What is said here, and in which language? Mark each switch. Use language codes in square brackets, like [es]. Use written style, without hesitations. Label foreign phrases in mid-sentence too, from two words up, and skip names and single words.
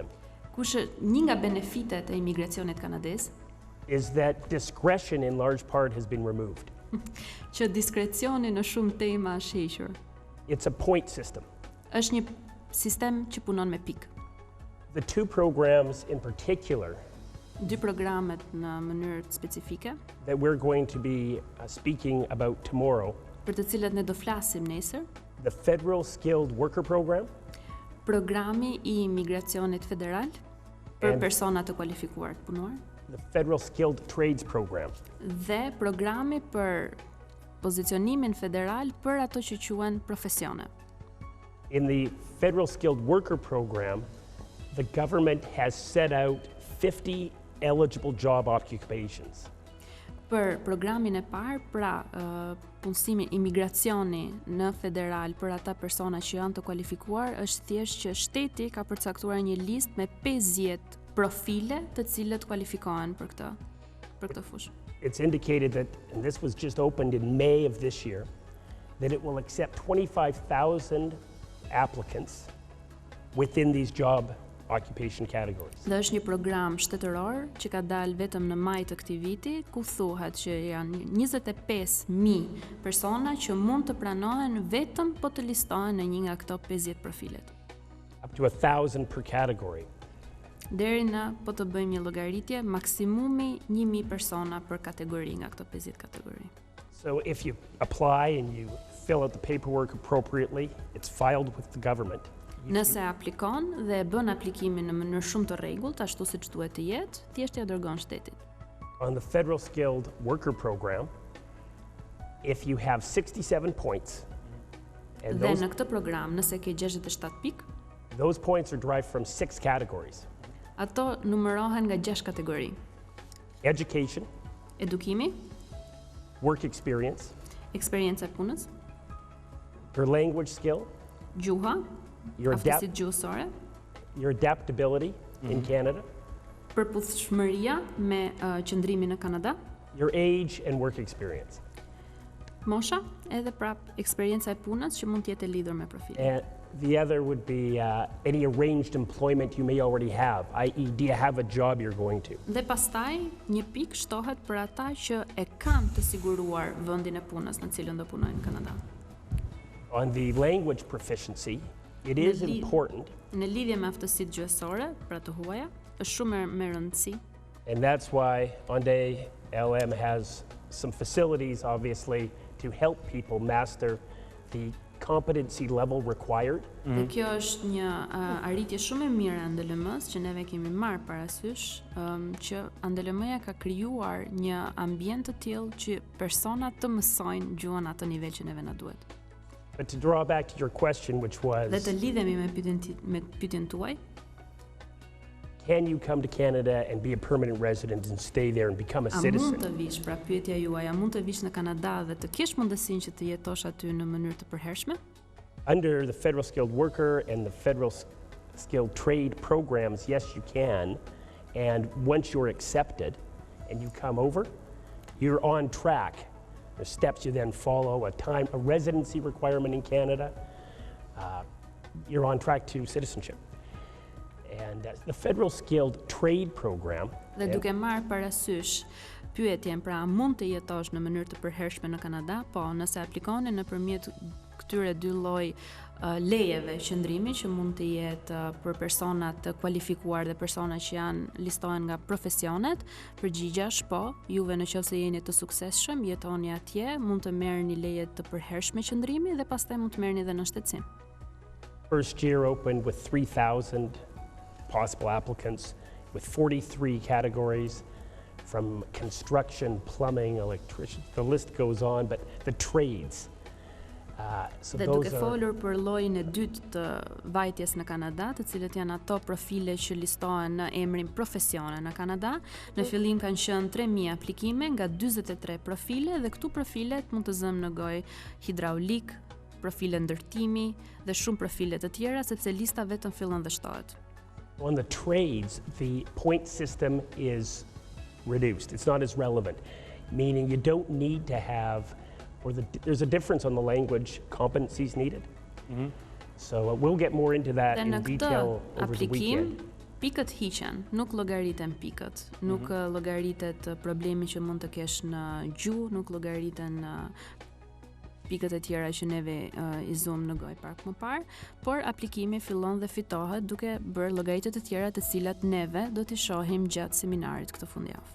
[sq] një nga benefitet e imigracionit kanadez, [en] is that discretion in large part has been removed. [sq] që diskrecioni në shumë tema është hequr. [en] It's a point system. [sq] Është një sistem që punon me pikë. [en] The 2 programs in particular [sq] 2 programet në mënyrë specifike, [en] that we're going to be speaking about tomorrow, [sq] për të cilat ne do flasim nesër, [en] the Federal Skilled Worker Program [sq] programi I imigracionit federal për [en] And- [sq] persona të kualifikuar të punuar, [en] the Federal Skilled Trades Program. [sq] dhe programi për pozicionimin federal për ato që quhen profesione. [en] In the Federal Skilled Worker Program, the government has set out 50 eligible job occupations. [sq] Për programin e parë, pra punësimi imigracioni në federal për ata persona që janë të kualifikuar, është thjesht që shteti ka përcaktuar një listë me 50 profile të cilët kualifikohen për këtë fushë. [en] It's indicated that, and this was just opened in May of this year, that it will accept 25,000 applicants within these job occupation categories. [sq] Dhe është një program shtetëror që ka dalë vetëm në maj të këtij viti, ku thuhet që janë 25.000 persona që mund të pranohen vetëm po të listohen në një nga këto 50 profilet. [en] Up to 1,000 per category. [sq] Deri në, po të bëjmë një llogaritje, maksimumi 1.000 persona për kategori nga këto 50 kategori. [en] So if you apply and you fill out the paperwork appropriately, it's filed with the government. [sq] Nëse aplikon dhe bën aplikimin në mënyrë shumë të rregullt, ashtu siç duhet të jetë, thjesht ja dërgon shtetit. [en] On the Federal Skilled Worker Program, if you have 67 points, and [sq] Dhe në këtë program, nëse ke 67 pikë, [en] those points are derived from 6 categories. [sq] ato numërohen nga 6 kategori. [en] Education, [sq] Edukimi, [en] work experience, [sq] eksperjenca e punës, [en] your language skill, [sq] gjuha, [en] your, [sq] aftësitë gjuhësore, [en] your adaptability in Canada, [sq] përputhshmëria me qëndrimin në Kanada, [en] your age and work experience. [sq] mosha, edhe prap eksperjenca e punës që mund të jetë e lidhur me profilin. [en] And the other would be any arranged employment you may already have, i.e. do you have a job you're going to? [sq] Dhe pastaj një pikë shtohet për ata që e kanë të siguruar vendin e punës në cilën do punojnë në Kanada. [en] On the language proficiency, it is [sq] Në [en] important, [sq] Në lidhje me aftësitë gjuhësore, pra të huaja, është shumë me rëndësi. [en] and that's why Onde LM has some facilities, obviously, to help people master the competency level required. [sq] Dhe kjo është një arritje shumë e mirë e ANDLM-s që neve kemi marrë parasysh, që ANDLM-ja ka krijuar një ambient të tillë që personat të mësojnë gjuhën atë nivel që neve na duhet. [en] But to draw back to your question, which [sq] Dhe [en] was, [sq] të lidhemi me pyetjen tuaj, [en] can you come to Canada and be a permanent resident and stay there and become a [sq] A [en] citizen? [sq] mund të vish, pra pyetja juaj, a mund të vish në Kanada dhe të kesh mundësinë që të jetosh aty në mënyrë të përhershme? [en] Under the federal skilled worker and the federal skilled trade programs, yes, you can. And once you're accepted and you come over, you're on track. There's steps you then follow, a residency requirement in Canada. You're on track to citizenship. And the federal skilled trade program. [sq] Dhe duke marrë parasysh pyetjen, pra mund të jetosh në mënyrë të përhershme në Kanada? Po, nëse aplikoni nëpërmjet këtyre dy lloj lejeve qëndrimi që mund të jetë për persona të kualifikuar dhe persona që janë listohen nga profesionet, përgjigja është po, juve nëse jeni të suksesshëm, jetoni atje, mund të merrni leje të përhershme qëndrimi dhe pastaj mund të merrni edhe në shtetësim. [en] First year opened with 3,000 possible applicants with 43 categories from construction, plumbing, electrician, the list goes on, but the trades. [sq] Dhe duke folur për llojin e dytë të vajtjes në Kanada, të cilët janë ato profile që listohen në emrin profesione në Kanada, në fillim kanë qenë 3.000 aplikime nga 43 profile dhe këtu profilet mund të zëmë në gojë hidraulik, profile ndërtimi dhe shumë profile të tjera, sepse lista vetëm fillon dhe shtohet. [en] On the trades, the point system is reduced. It's not as relevant, meaning you don't need to have, there's a difference on the language competencies needed. So we'll get more into that in detail over the weekend. [sq] Pikët hiqen, nuk llogariten pikët, nuk llogaritet problemi që mund të kesh në gjuhë, nuk llogariten pikët e tjera që neve i zoom në gojë pak më parë, por aplikimi fillon dhe fitohet duke bërë llogaritjet e tjera të cilat neve do t'i shohim gjatë seminarit këtë fundjavë.